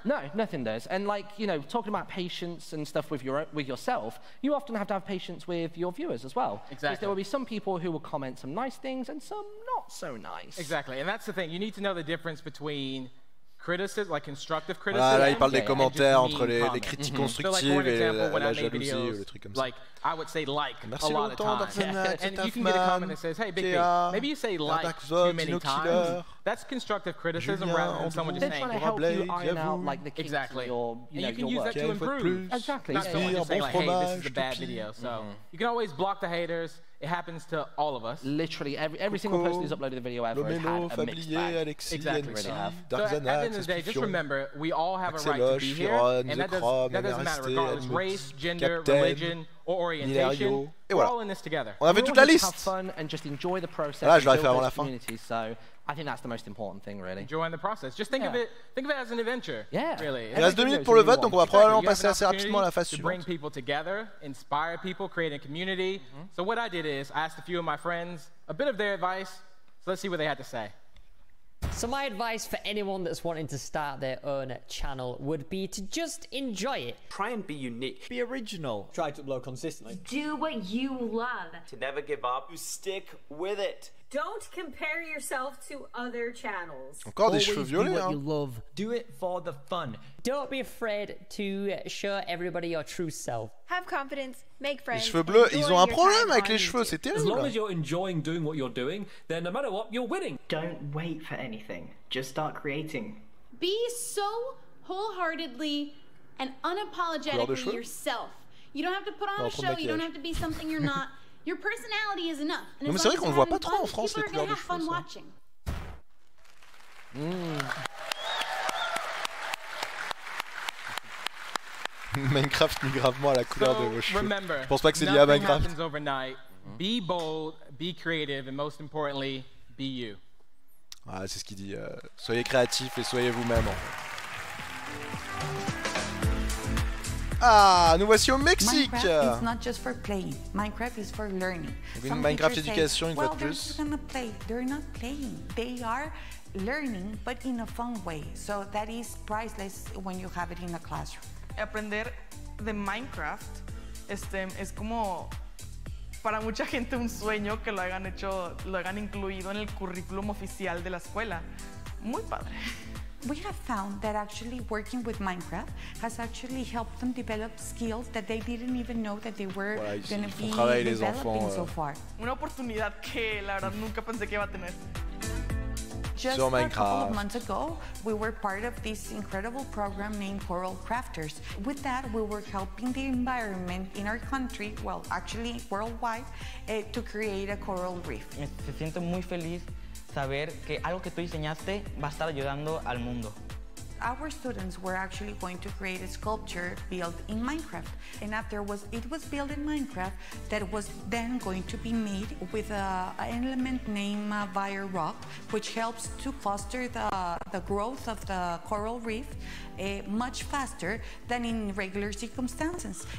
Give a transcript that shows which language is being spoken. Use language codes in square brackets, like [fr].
[en] No, nothing does. And like, you know, talking about patience and stuff with yourself, you often have to have patience with your viewers as well. Exactly. Because there will be some people who will comment some nice things and some not so nice. Exactly. And that's the thing. You need to know the difference between criticism, like constructive criticism. [fr] Voilà, là, il parle des commentaires entre les critiques constructives et la jalousie ou les trucs comme ça. [en] Like, I would say like [fr] Merci [en] a lot of times. And you can get a comment that says, hey, Big Big, maybe you say like too many times. That's constructive criticism rather than someone just saying, trying to help you iron out like the kinks exactly. Your, you know, and you can use that to improve. Exactly. Not someone just saying like, hey, this is a bad video. So you can always block the haters. It happens to all of us. Literally, every single person who's uploaded a video ever has had a mixed bag. Exactly. Really have. So at the end of the day, just remember, we all have a right to be here, and that doesn't matter, regardless race, gender, religion, or orientation. We're all in this together. [fr] On a fait toute la liste. [en] Have fun and just enjoy the process. [fr] Là, je vais faire avant la fin. [en] So I think that's the most important thing, really. Enjoying the process. Just think of it as an adventure. Yeah. Really. [fr] Il reste 2 minutes pour le vote, donc on va probablement passer assez rapidement à la phase suivante. suivante. [en] Bring people together, inspire people, create a community. So what I did is I asked a few of my friends a bit of their advice. So let's see what they had to say. So my advice for anyone that's wanting to start their own channel would be to just enjoy it. Try and be unique. Be original. Try to upload consistently. Do what you love. To never give up. You stick with it. Don't compare yourself to other channels. [fr] Encore des cheveux violets, [en] do what you love. Do it for the fun. Don't be afraid to show everybody your true self. Have confidence, make friends. [fr] Les cheveux bleus, ils ont un problème avec les cheveux, c'est terrible. [en] As long as you're enjoying doing what you're doing, then no matter what, you're winning. Don't wait for anything. Just start creating. Be so wholeheartedly and unapologetically yourself. You don't have to put on a show, you don't have to be something you're not. Your personality is enough. [fr] Non mais c'est vrai qu'on ne voit pas trop en France les couleurs de cheveux. Minecraft nuit gravement à la couleur de vos cheveux. Je pense pas que c'est lié à Minecraft. [en] Be bold, be creative, and most importantly, be you. [fr] Ah, c'est ce qu'il dit. Soyez créatifs et soyez vous-même. Ah, nous voici au Mexique. [en] Minecraft is not just for playing. Minecraft is for learning. [fr] Une Minecraft éducation une fois de plus. [en] They're not playing. They are learning, but in a fun way. So that is priceless when you have it in a classroom. [es] Aprender de Minecraft es como para mucha gente un sueño que lo hayan incluido en el currículum oficial de la escuela. Muy padre. [en] We have found that actually working with Minecraft has actually helped them develop skills that they didn't even know that they were going to be developing so far. [es] Una oportunidad que la verdad nunca pensé que iba a tener. [en] Just a couple of months ago, we were part of this incredible program named Coral Crafters. With that, we were helping the environment in our country, well, actually worldwide, to create a coral reef. [es] Me siento muy feliz saber que algo que tú diseñaste va a estar ayudando al mundo. [en] our students were actually going to create a sculpture built in Minecraft. And after it was built in Minecraft, that was then going to be made with an element named Vire Rock, which helps to foster the growth of the coral reef much faster than in regular circumstances.